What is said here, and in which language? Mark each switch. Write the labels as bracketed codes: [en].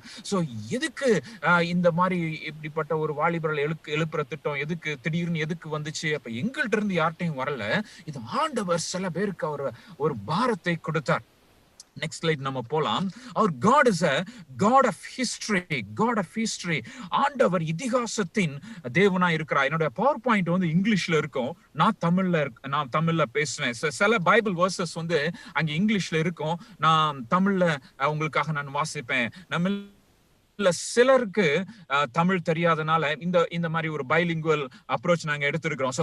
[ta] So எதுக்கு இந்த மாதிரி இப்படிப்பட்ட ஒரு வாலிபர்களை எழுப்புற திட்டம் எதுக்கு திடீர்னு எதுக்கு வந்துச்சு? அப்ப எங்கள்ட்ட இருந்து யார்ட்டையும் வரல, இது ஆண்டவர் சில பேருக்கு அவர் ஒரு பாரத்தை கொடுத்தார். நெக்ஸ்ட் ஸ்லைட் நம்ம போலாம். அவர் [en] God is a God of history. [ta] ஆண்டவர் இதிகாசத்தின் தேவனா இருக்கிறார். என்னோட பவர் பாயிண்ட் வந்து இங்கிலீஷ்ல இருக்கும், நான் தமிழ்ல பேசுவேன். சில பைபிள் வேர்சஸ் வந்து அங்க இங்கிலீஷ்ல இருக்கும், நான் தமிழ்ல உங்களுக்காக நான் வாசிப்பேன். நம்ம சிலருக்கு தமிழ் தெரியாதனால இந்த மாதிரி ஒரு பைலிங்குவல் அப்ரோச் நாங்க எடுத்திருக்கிறோம்.